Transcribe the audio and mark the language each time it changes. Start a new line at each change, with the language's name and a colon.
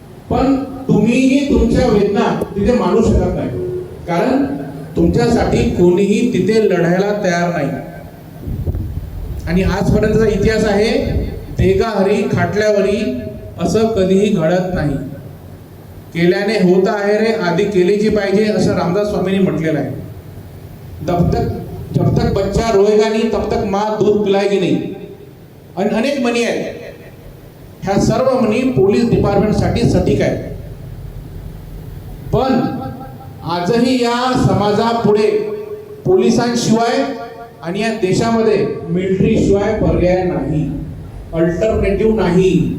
Marathi: पण तुम्हीही तुमच्या वेदना तिथे मांडू शकत नाही, कारण तुमच्यासाठी कोणीही तिथे लढायला तयार नाही. आणि आजपर्यंतचा इतिहास आहे, देगा हरी खाटल्यावरी असं कधीही घडत नाही. केल्याने होत आहे रे, आधी केलीची पाहिजे असं रामदास स्वामींनी म्हटलेलं आहे.
Hindi: जब तक बच्चा रोएगा नहीं तब तक माँ दूध पिलाएगी नहीं.
Marathi: आणि अनेक म्हणी आहेत. ह्या सर्व म्हणी पोलीस डिपार्टमेंट साठी सटीक आहे. पण आजही या समाजापुढे पोलिसांशिवाय आणि या देशामध्ये मिलिटरी शिवाय पर्याय नाही, अल्टरनेटिव्ह नाही.